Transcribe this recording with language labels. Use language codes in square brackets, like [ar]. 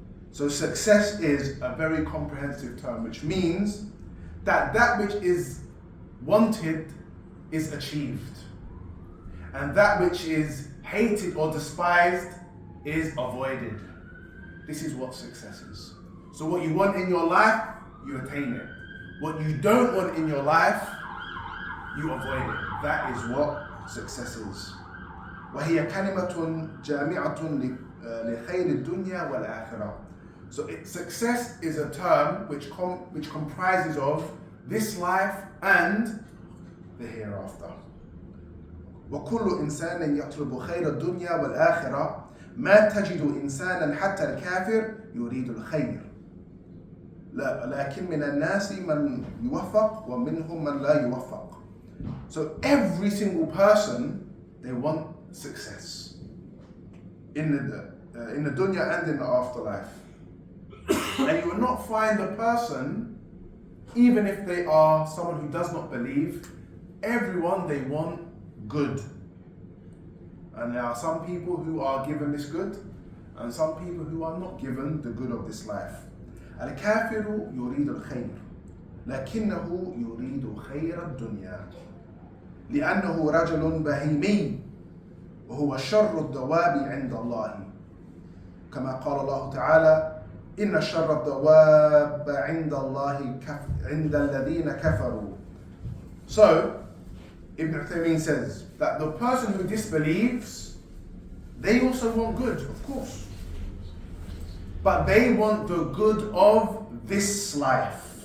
[en] So success is a very comprehensive term, which means that which is wanted is achieved, and that which is hated or despised is avoided. This is what success is. So what you want in your life, you attain it. What you don't want in your life, you avoid it. That is what success is. [ar] وهي كلمة جامعة لخير الدنيا والآخرة. [en] So success is a term which comprises of this life and the hereafter. [ar] وكل إنسان يطلب خير الدنيا والآخرة ما تجد إنسانا حتى الكافر يريد الخير لكن من الناس من يوفق ومنهم من لا يوفق. [en] So every single person, they want success in the dunya and in the afterlife. And you will not find a person, even if they are someone who does not believe, everyone they want good. And there are some people who are given this good, and some people who are not given the good of this life. [ar] الكافر يريد الخير لكنه يريد خير الدنيا لأنه رجل بهيمي وهو شر الدواب عند الله كما قال الله تعالى إن شر الدواب عند الله عند الذين كفروا. [en] So Ibn Uthaymeen says that the person who disbelieves, they also want good, of course. But they want the good of this life.